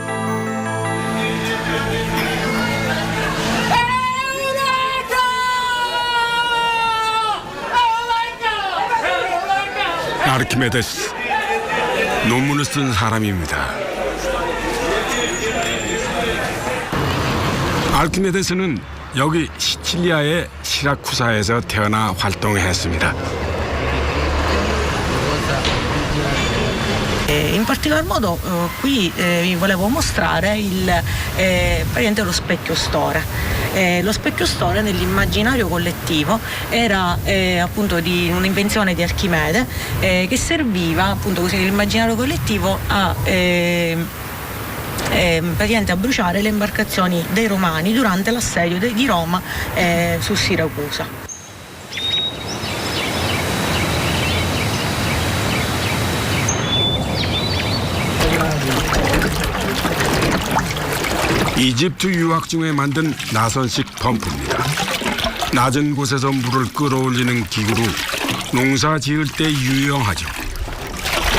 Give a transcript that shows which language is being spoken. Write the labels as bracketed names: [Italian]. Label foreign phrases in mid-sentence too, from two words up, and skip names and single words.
[Korean] 아르키메데스, 논문을 쓴 사람입니다. 아르키메데스는 여기 시칠리아의 시라쿠사에서 태어나 활동했습니다. [Italian] In particolar modo qui vi volevo mostrare praticamente lo specchio Store. Lo specchio Store nell'immaginario collettivo era appunto di un'invenzione di Archimede che serviva appunto così nell'immaginario collettivo a praticamente a bruciare le imbarcazioni dei Romani durante l'assedio di Roma su Siracusa. [Korean] 이집트 유학 중에 만든 나선식 펌프입니다. 낮은 곳에서 물을 끌어올리는 기구로 농사 지을 때 유용하죠.